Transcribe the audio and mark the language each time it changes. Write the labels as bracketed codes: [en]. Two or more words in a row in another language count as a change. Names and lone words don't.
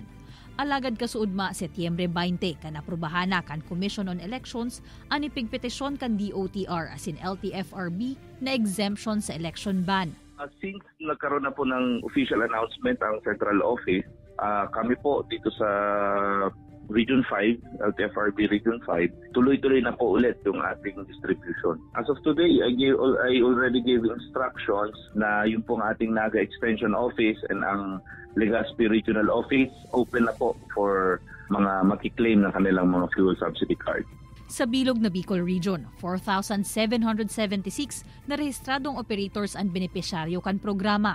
[bik] Alagad kasuudma Setyembre 20 kan aprubahan na kan Commission on Elections ang ipigpetisyon kan DOTR as in LTFRB na exemption sa election ban. [tl] Since nagkaroon na po ng [en] official announcement [tl] ang Central Office, kami po dito sa Region 5, LTFRB Region 5, tuloy-tuloy na po ulit yung ating distribution. [en] As of today, I already gave instructions [tl] na yung pong ating Naga Extension Office and ang Legazpi Regional Office open na po for mga makiklaim ng kanilang mga [en] fuel subsidy card. [bik] Sa bilog na Bicol Region, 4,776 na rehistradong operators ang benepisyaryo kan programa.